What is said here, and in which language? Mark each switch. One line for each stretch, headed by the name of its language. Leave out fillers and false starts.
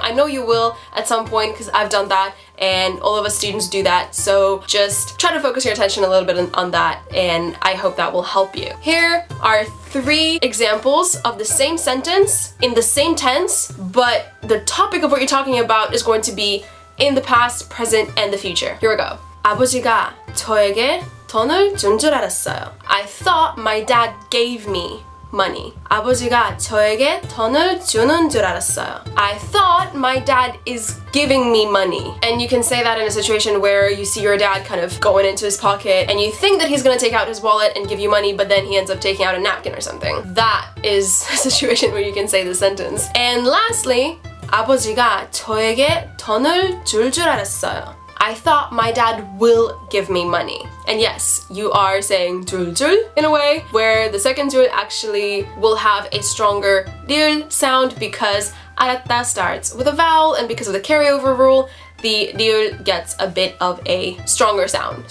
English: I know you will at some point because I've done that and all of us students do that. So just try to focus your attention a little bit on that, and I hope that will help you. Here are 3 examples of the same sentence in the same tense, but the topic of what you're talking about is going to be in the past, present, and the future. Here we go.
Korean: 아버지가 저에게 돈을 준 줄 알았어요.
English: I thought my dad gave me money.
Korean: 아버지가 저에게 돈을 주는 줄 알았어요.
English: I thought my dad is giving me money. And you can say that in a situation where you see your dad kind of going into his pocket and you think that he's gonna take out his wallet and give you money, but then he ends up taking out a napkin or something. That is a situation where you can say this sentence. And lastly,
Korean: 아버지가 저에게 돈을 줄 알았어요.
English: I thought my dad will give me money. And yes, you are saying 줄 in a way where the second 줄 actually will have a stronger 리을 sound because 알았다 starts with a vowel, and because of the carryover rule, the 리을 gets a bit of a stronger sound.